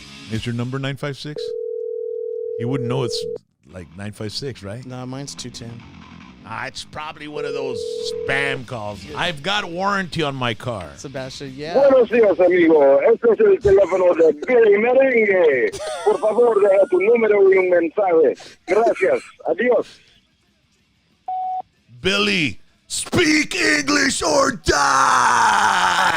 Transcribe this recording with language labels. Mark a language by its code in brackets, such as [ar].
[en] Is your number 956? He wouldn't know it's like 956, right? Nah, mine's 210. It's probably one of those spam calls. I've got warranty on my car. Sebastian, yeah. [es] Buenos días, amigo. Este es el teléfono de Billy Merengue. Por favor, deja tu número y un mensaje. Gracias. Adiós. [en] Billy, speak English or die.